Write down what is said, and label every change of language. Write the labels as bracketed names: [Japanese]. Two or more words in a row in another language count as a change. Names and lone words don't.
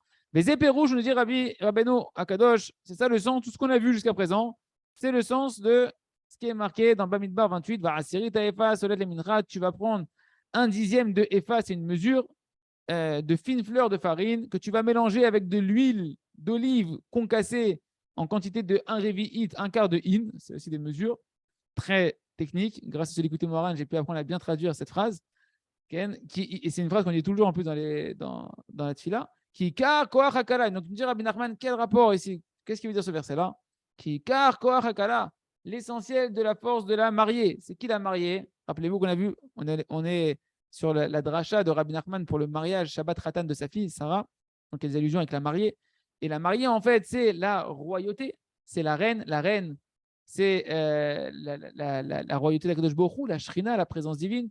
[French] Les épées rouges, nous dit Rabbeinu Akadosh, c'est ça le sens, tout ce qu'on a vu jusqu'à présent, c'est le sens de ce qui est marqué dans Bamidbar 28, tu vas prendre un dixième de Efa, c'est une mesure de fines fleurs de farine que tu vas mélanger avec de l'huile d'olive concassée en quantité de 1 révi'it, un quart de hin, c'est aussi des mesures très techniques. Grâce à celui d'écouter Moran, j'ai pu apprendre à bien traduire cette phrase. Et c'est une phrase qu'on dit toujours en plus dans la tfila. [Hebrew] כי עיקר כוח הכלה. [French] Donc, tu me dis, Rabbi Nachman, quel rapport ici? Qu'est-ce qu'il veut dire ce verset-là? [Hebrew] כי עיקר כוח הכלה. [French] L'essentiel de la force de la mariée. C'est qui la mariée? Rappelez-vous qu'on a vu, on est sur la dracha de Rabbi Nachman pour le mariage [Hebrew] שבת חתן [French] de sa fille, Sarah. Donc, il y a des allusions avec la mariée. Et la mariée, en fait, c'est la royauté. C'est la reine. La reine, c'est la royauté d' [Hebrew] הקדוש ברוך הוא, [French] la Shrina, la présence divine.